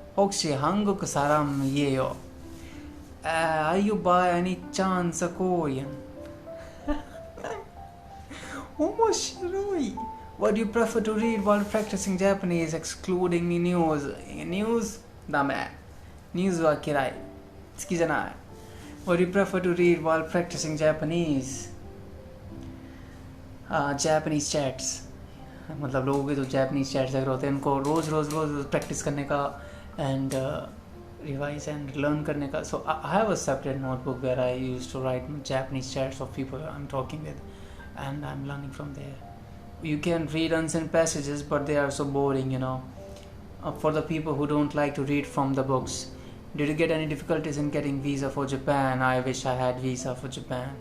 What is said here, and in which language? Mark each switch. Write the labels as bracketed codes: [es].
[ko] Hokshi 한국 사람이에요. [en] Are you by any chance a Korean? [ja] 面白い. [en] What do you prefer to read while practicing Japanese, excluding the news? [ja] News? ダメ.News は嫌い.好きじゃない. [en] What do you prefer to read while practicing Japanese? Japanese chats. [hi] मतलब लोगों के जो Japanese chats अगर होते हैं उनको रोज practice करने का [en] and revise and learn [hi] करने का. [en] So I have a separate notebook where I used to write Japanese chats of people I'm talking with, and I'm learning from there. You can read ancient passages, but they are so boring, for the people who don't like to read from the books. Did you get any difficulties in getting visa for Japan? I wish I had visa for Japan.